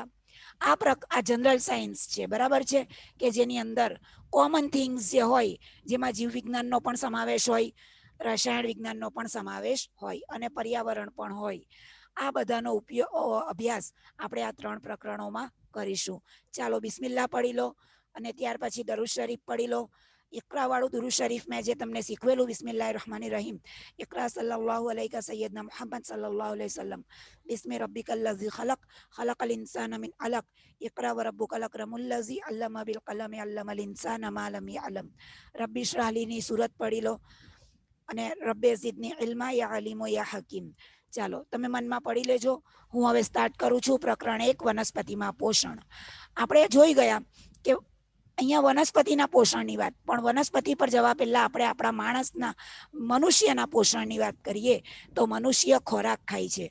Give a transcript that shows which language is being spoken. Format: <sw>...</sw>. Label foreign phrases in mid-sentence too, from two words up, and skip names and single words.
<gu>આ</gu> <en>general science</en> <gu>છે, બરાબર છે, કે જેની અંદર</gu> <en>common things</en> <gu>જે હોય, જેમાં જીવ વિજ્ઞાનનો પણ સમાવેશ હોય, રસાયણ વિજ્ઞાનનો પણ સમાવેશ હોય અને પર્યાવરણ પણ હોય. આ બધાનો અભ્યાસ આપણે આ 3 પ્રકરણોમાં કરીશું. ચાલો બિસ્મિલ્લાહ પढ़ी લો અને ત્યાર પછી દરૂદ શરીફ પढ़ी લો. इकरा वाળું દરૂદ શરીફ મેં જે તમને શીખવેલું,</gu> <ar>بسم الله الرحمن الرحيم. اقرأ صلى الله عليك سيدنا محمد صلى الله عليه وسلم. بسم ربك الذي خلق خلق الإنسان من علق. اقرأ وربك الأكرم الذي علم بالقلم علم الإنسان ما لم يعلم. رب اشرح لي</ar> <gu>ની સૂરત પढ़ी લો અને</gu> <ar>رب زدني علما يا عليم يا حكيم.</ar> <gu>ચાલો તમે મનમાં પढ़ી લેજો. હું હવે સ્ટાર્ટ કરું છું. પ્રકરણ 1 વનસ્પતિમાં પોષણ. આપણે જોઈ ગયા કે અહીંયા વનસ્પતિના પોષણની વાત, પણ વનસ્પતિ પર જવા પહેલા આપણે આપણા માણસના, મનુષ્યના પોષણની વાત કરીએ તો મનુષ્ય ખોરાક ખાય છે.</gu>